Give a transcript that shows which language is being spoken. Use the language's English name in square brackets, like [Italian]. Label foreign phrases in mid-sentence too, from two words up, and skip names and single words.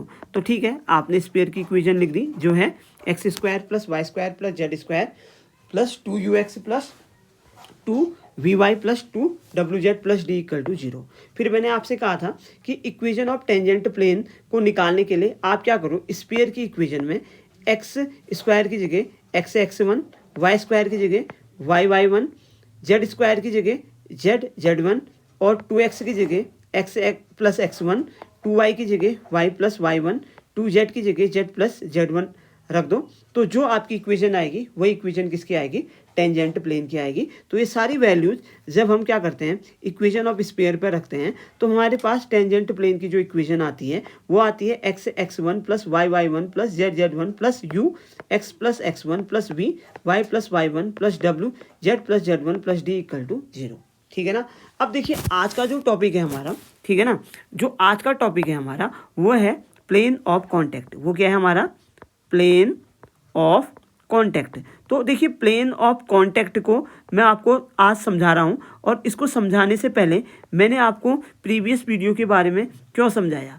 [Hindi] तो ठीक है, आपने स्फीयर की इक्वेशन लिख दी, जो है x² + y² + z² + 2ux + 2vy + 2wz + d = 0। फिर मैंने आपसे कहा था कि [English] equation of tangent plane [Hindi] को निकालने के लिए आप क्या करो, स्फीयर की इक्वेशन में x² की जगह x(x1), y² की जगह y(y1), z² की जगह z(z1) और 2x की जगह x + x1, 2y की जगह y + y1, 2z की जगह z + z1 रख दो। तो जो आपकी इक्वेशन आएगी वही इक्वेशन किसकी आएगी, [English] tangent plane [Hindi] की आएगी। तो ये सारी वैल्यूज जब हम क्या करते हैं, [English] equation of sphere [Hindi] पर रखते हैं, तो हमारे पास [English] tangent plane [Hindi] की जो इक्वेशन आती है वो आती है x(x1) + y(y1) + z(z1) + u x + x1 + v y + y1 + w z + z1 + d = 0। ठीक है ना। अब देखिए, आज का जो टॉपिक है हमारा, ठीक है ना, जो आज का टॉपिक है हमारा वो है [English] plane of contact. [Hindi] वो क्या है हमारा, [English] plane of contact. [Hindi] तो देखिए, [English] plane of contact [Hindi] को मैं आपको आज समझा रहा हूँ, और इसको समझाने से पहले मैंने आपको [English] previous video [Hindi] के बारे में क्यों समझाया।